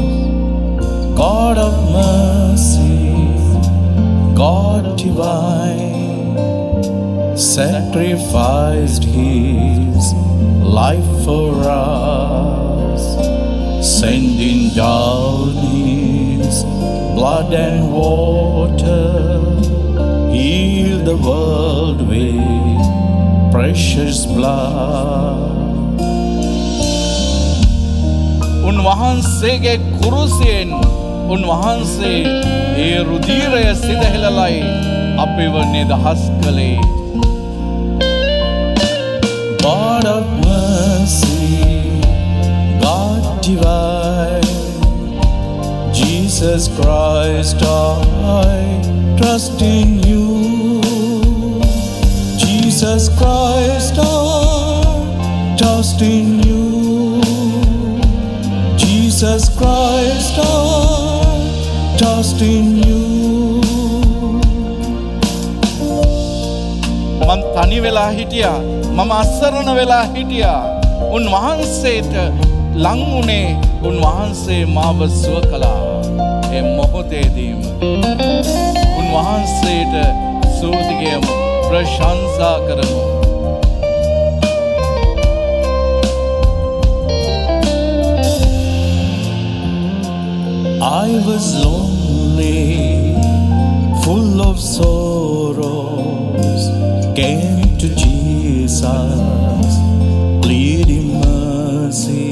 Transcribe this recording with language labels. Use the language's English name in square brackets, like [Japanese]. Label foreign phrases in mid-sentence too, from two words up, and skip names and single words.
[English] God of mercy, God divine, sacrificed His life for us, sending down His blood and water, heal the world with precious blood. [Sinhala] උන්වහන්සේගේ කුරුසියෙන් උන්වහන්සේ ඒ රුධිරය සිදහෙලලයි අපිව නිදහස් කළේ. [English] God of mercy, God divine, Jesus Christ, I trust in you. Jesus Christ, I trust in you. Jesus Christ, I trust in you. [Sinhala] මම තනි වෙලා හිටියා. මම අසරණ වෙලා හිටියා. උන්වහන්සේට ලං වුණේ උන්වහන්සේ මාව සුව කළා. මේ මොහොතේදීම උන්වහන්සේට ස්තුති කියමු, ප්‍රශංසා කරමු. [English] I was lonely, full of sorrows, came to Jesus, pleading mercy.